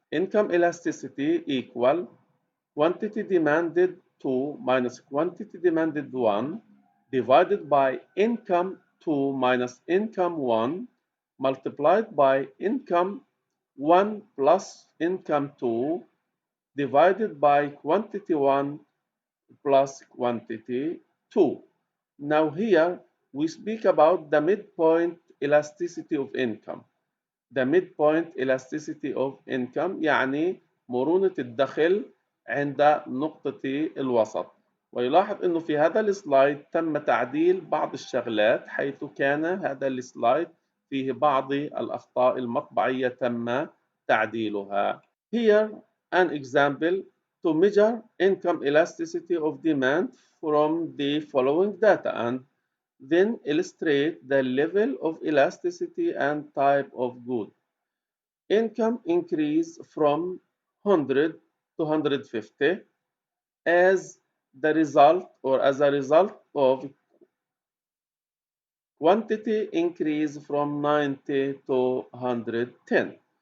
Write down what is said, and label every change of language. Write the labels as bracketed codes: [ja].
[en] Income elasticity equal quantity demanded 2 minus quantity demanded 1 divided by income 2 minus income 1 multiplied by income 1 plus income 2 divided by quantity 1 plus quantity 2. Now here we speak about the midpoint elasticity of income. The midpoint elasticity of income [ar] يعني مرونة الدخل عند نقطة الوسط. ويلاحظ أنه في هذا السلايد تم تعديل بعض الشغلات، حيث كان هذا السلايد فيه بعض الأخطاء المطبعية تم تعديلها. [en] Here an example to measure income elasticity of demand from the following data and then illustrate the level of elasticity and type of good. Income increase from 100 to 150 as the result or as a result of quantity increase from 90 to 110.